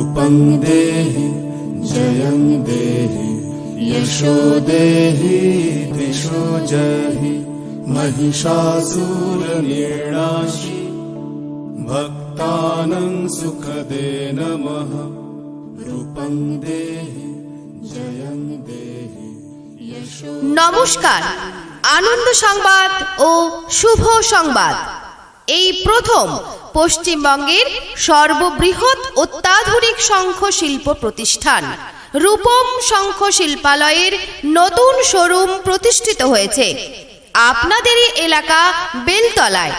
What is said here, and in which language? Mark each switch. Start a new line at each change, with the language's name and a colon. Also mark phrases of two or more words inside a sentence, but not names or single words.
Sanskrit: रूपं देहि जयं देहि यशो देहि दिशो जहि महिषासुरनिर्नाशि भक्तानां सुखदे नमः रूपं देहि जयं देहि यशो।
Bangla: নমস্কার, আনন্দ সংবাদ ও শুভ সংবাদ। এই প্রথম পশ্চিমবঙ্গের সর্ববৃহৎ অত্যাধুনিক শঙ্খ শিল্প প্রতিষ্ঠান রূপম শঙ্খ শিল্পালয়ের নতুন শোরুম প্রতিষ্ঠিত হয়েছে আপনাদেরই এলাকা বেলতলায়।